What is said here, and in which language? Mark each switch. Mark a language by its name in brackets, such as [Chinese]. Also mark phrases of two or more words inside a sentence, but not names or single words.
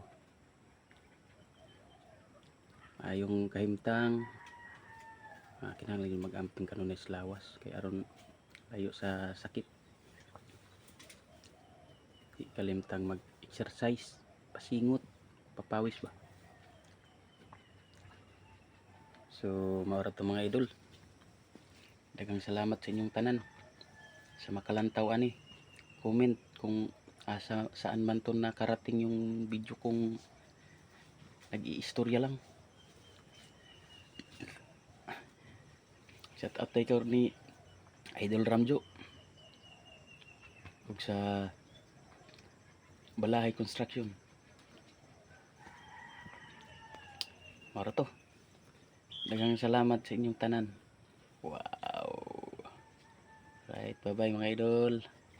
[Cebuano] Ayong kahimtang kinahanglan mag-amping kanunay sa lawas kay aron layo sa sakit. Di kalimtang mag-exercise, pasingot, papawis ba. So maura to mga idol, daghang salamat sa inyong tanan sa makalantaw ani. [Filipino] Comment kung saan man to nakarating yung video kong nag-iistorya lang. [English] Shout out [Cebuano] tayo ni Idol Ramjo ug sa Balahay Construction. Mara to, daghang salamat sa inyong tanan. [English] Wow. Right, bye bye mga idol.